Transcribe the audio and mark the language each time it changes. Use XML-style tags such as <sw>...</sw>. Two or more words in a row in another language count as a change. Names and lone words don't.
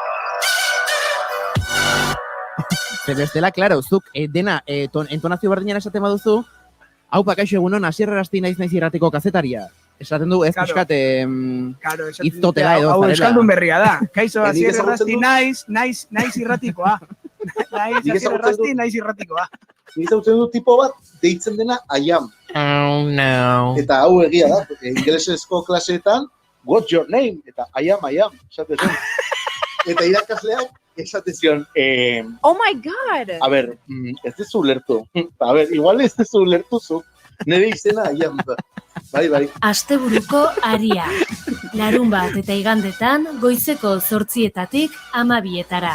<eu>Ze bestela, klaro, zuk dena entonazio berdinean esaten baduzu, hau kaixo egunon, asierrasti naiz irratiko kazetaria. Esaten du, ez pixkat iztotela edo zarela. Hau euskaldun berria da. Kaixo, asierrasti naiz irratikoa. Naiz irratikoa. Ni zautzen du tipo bat, deitzen dena</eu> <en>I am. Oh, no.</en> <eu>Eta hau egia da, ingelesezko klaseetan,</eu> <en>what's your name? Eta I am,</en> <eu>esate zen. Eta irakasleak, esate zion.</eu> <en>Oh my god!</en> <eu>A ber, ez dezu ulertu. A ber, igual ez dezu ulertu zu. Nire izena</eu> <en>I am.</en> <eu>Bai. Asteburuko aria. Larunbat eta igandetan, goizeko 8:00 12:00.</eu>